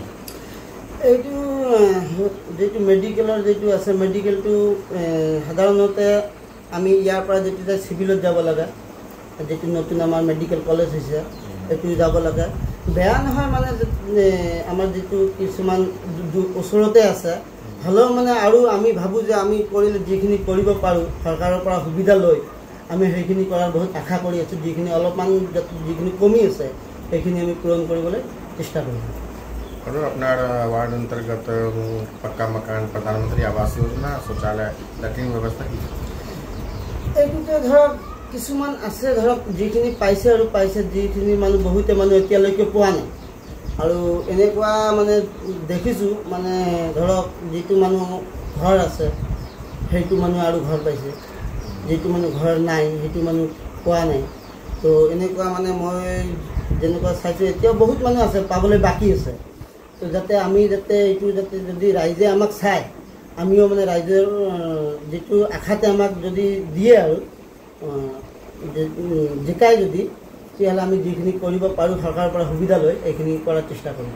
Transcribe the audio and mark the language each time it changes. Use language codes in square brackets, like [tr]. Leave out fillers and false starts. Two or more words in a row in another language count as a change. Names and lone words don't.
[as] এইটো যেটো মেডিকেলৰ যেটো আছে মেডিকেলটো সাধাৰণতে আমি ইয়াৰ পৰা যেটো চিভিলত যাব লাগে যেটো নতুন আমাৰ [en] medical college [as] হৈছে এইটো যাব লাগে বেয়া নহয় মানে আমাৰ যেটো কিছুমান ওচৰতে আছে হ'লেও মানে আৰু আমি ভাবোঁ যে আমি কৰিলে যিখিনি কৰিব পাৰোঁ চৰকাৰৰ পৰা সুবিধা লৈ আমি সেইখিনি কৰাৰ বহুত আশা কৰি আছোঁ যিখিনি অলপমান যিখিনি কমি আছে সেইখিনি আমি পূৰণ কৰিবলৈ চেষ্টা কৰিম [hi] और अपना वार्ड अंतर्गत पक्का मकान प्रधानमंत्री आवास योजना शौचालय लैट्रिन व्यवस्था की [as] এইটোতে ধৰক কিছুমান আছে ধৰক যিখিনি পাইছে আৰু পাইছে যিখিনি মানুহ বহুতে মানুহ এতিয়ালৈকে পোৱা নাই আৰু এনেকুৱা মানে দেখিছোঁ মানে ধৰক যিটো মানুহ ঘৰ আছে সেইটো মানুহ আৰু ঘৰ পাইছে যিটো মানুহ ঘৰ নাই সেইটো মানুহ পোৱা নাই তো এনেকুৱা মানে মই যেনেকুৱা চাইছোঁ এতিয়াও বহুত মানুহ আছে পাবলৈ বাকী আছে তো যাতে আমি যাতে এইটো যাতে যদি ৰাইজে আমাক চায় আমিও মানে ৰাইজৰ যেটো আশাতে আমাক যদি দিয়ে আৰু জিকাই যদি তেতিয়াহ'লে আমি যিখিনি কৰিব পাৰোঁ চৰকাৰৰ পৰা সুবিধা লৈ এইখিনি কৰাৰ চেষ্টা কৰিম